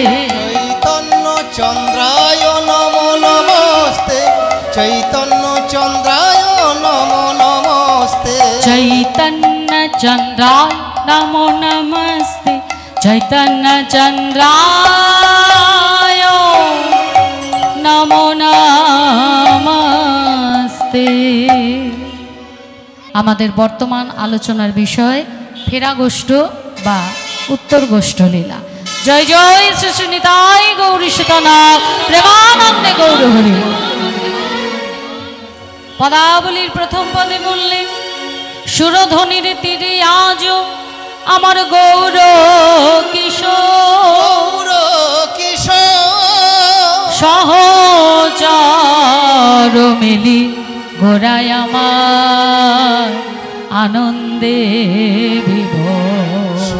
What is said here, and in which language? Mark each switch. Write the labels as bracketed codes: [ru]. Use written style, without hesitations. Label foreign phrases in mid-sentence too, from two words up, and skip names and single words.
[sa] चैतन्य चंद्राय नमो नमस्ते चैतन्य चंद्राय नमो नमस्ते चैतन्यचन्द्राय नमो नमस्ते चैतन्यचन्द्राय नमो नमस्ते। [bn] আমাদের বর্তমান আলোচনার বিষয় ফেরা গোষ্ঠ বা উত্তর গোষ্ঠ লীলা। জয় জয় শ্রী শ্রী নিতাই গৌরী সুতনাথ প্রেমানন্দে গৌর হরি। পদাবলীর প্রথম পদে বললেন সুরধ্বনির তীরে আজ আমার গৌর কিশোর সহচর মিলি গোড়ায় আমার আনন্দে বিভোর